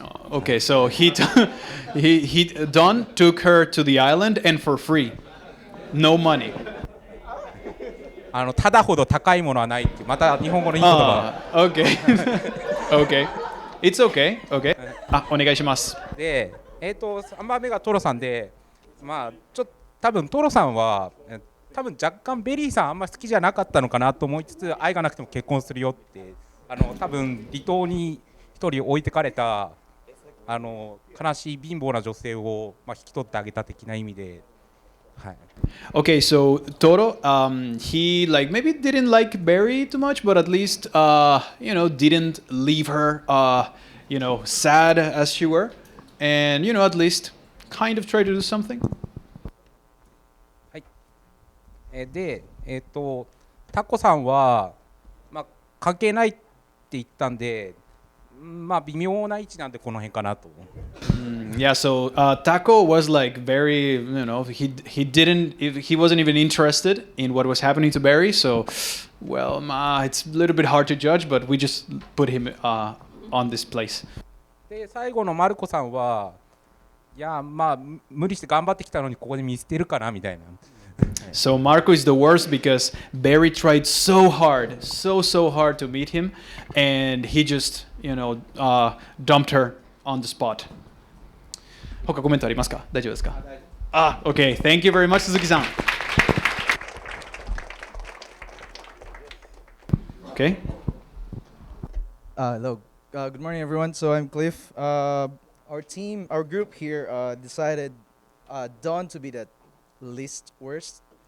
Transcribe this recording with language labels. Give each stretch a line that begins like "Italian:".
English: Okay, so Don took her to the island and for free, no money.
Japanese: タダほど高いものはないっていう、また日本語のいい言葉。
English: Okay, okay, it's okay, okay.
Japanese: お願いします。で、3番目がトロさんで、まあ多分トロさんは多分若干ベリーさんあんま好きじゃなかったのかなと思いつつ、愛がなくても結婚するよって多分離島に一人置いてかれた悲しい貧乏な女性を、まあ、引き取ってあげた的な意味で、はい。
English: Okay, so Toro, he like maybe didn't like Barry too much, but at least didn't leave her sad as she were, and at least kind of tried to do something.
Japanese: で、タコさんは、まあ、関係ないって言ったんで、まあ微妙な位置なんでこの辺かなと。
English: Yeah, so Taco was like very, he wasn't even interested in what was happening to Barry. So, well, it's a little bit hard to judge, but we just put him on this place.
Japanese: で、最後のマルコさんは、いや、まあ無理して頑張ってきたのにここで見捨てるかなみたいな。
English: So Marco is the worst because Barry tried so hard to meet him, and he just, dumped her on the spot.
Japanese: 他コメントありますか？大丈夫ですか？Okay.
English: Thank you very much, Suzuki-san. Okay. Hello. Good morning, everyone. So I'm Cliff. Our group here decided Don to be the least worst.